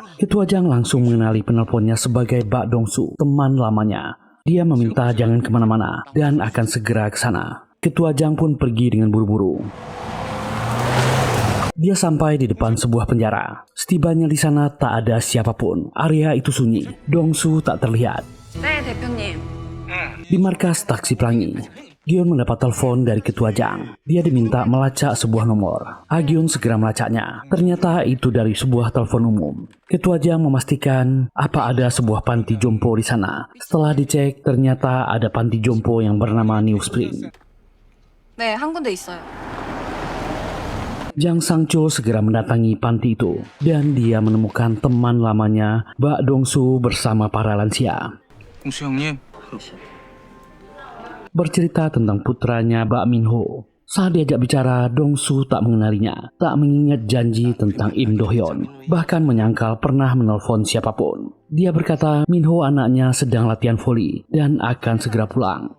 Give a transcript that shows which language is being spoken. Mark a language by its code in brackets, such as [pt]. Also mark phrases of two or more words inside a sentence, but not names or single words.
[id] Ketua Jang langsung mengenali penelponnya sebagai Bak Dong Su, teman lamanya. Dia meminta jangan kemana-mana dan akan segera ke sana. Ketua Jang pun pergi dengan buru-buru. Dia sampai di depan sebuah penjara. Setibanya di sana tak ada siapapun. Area itu sunyi. Dong Su tak terlihat. [ko] 네, 대표님. [id] Di markas Taksi Pelangi, Gion mendapat telepon dari Ketua Jang. Dia diminta melacak sebuah nomor. Gion segera melacaknya. Ternyata itu dari sebuah telepon umum. Ketua Jang memastikan apa ada sebuah panti jompo di sana. Setelah dicek, ternyata ada panti jompo yang bernama New Spring. [ko] 네, 한 군데 있어요. [id] Jang Sang-chul segera mendatangi panti itu. Dan dia menemukan teman lamanya, Bak Dong Su bersama para lansia. [ko] 동수 형님, [id] Bercerita tentang putranya Bak Min-ho. Saat diajak bicara, Dong Su tak mengenalinya, tak mengingat janji tentang Im Do Hyun, bahkan menyangkal pernah menelpon siapapun. Dia berkata Min-ho anaknya sedang latihan voli dan akan segera pulang.